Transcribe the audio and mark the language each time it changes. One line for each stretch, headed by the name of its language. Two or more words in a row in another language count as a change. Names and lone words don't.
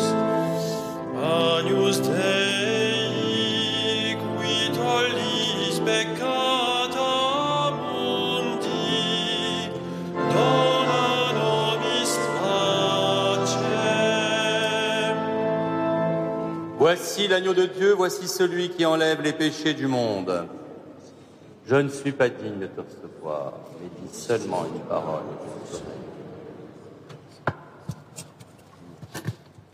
Latin: Agnus Dei, qui tollis peccata mundi, dona nobis pacem.
French: Voici l'agneau de Dieu, voici celui qui enlève les péchés du monde. Je ne suis pas digne de te recevoir, mais dis seulement une parole.